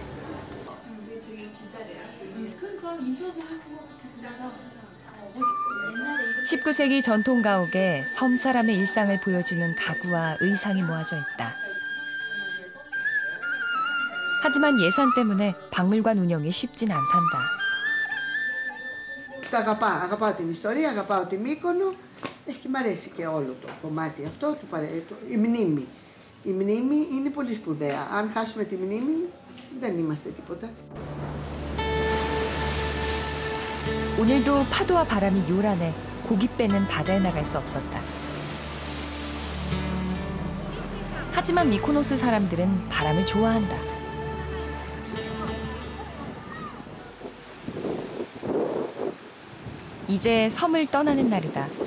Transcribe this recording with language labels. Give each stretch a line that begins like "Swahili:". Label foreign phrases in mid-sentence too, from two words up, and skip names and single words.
Korean: 19세기 전통 가옥에 섬 사람의 일상을 보여주는 가구와 의상이 모아져 있다. 하지만 예산 때문에 박물관 운영이 쉽진 않단다.
Greek: Αγαπάω την ιστορία, αγαπάω τη Μύκονο και μ' αρέσει και όλο το κομμάτι αυτό, η μνήμη. Η μνήμη είναι πολύ σπουδαία. Αν χάσουμε τη μνήμη, δεν είμαστε τίποτα.
Korean: 오늘도 파도와 바람이 요란해 고기 빼는 바다에 나갈 수 없었다. 하지만 미코노스 사람들은 바람을 좋아한다. 이제 섬을 떠나는 날이다.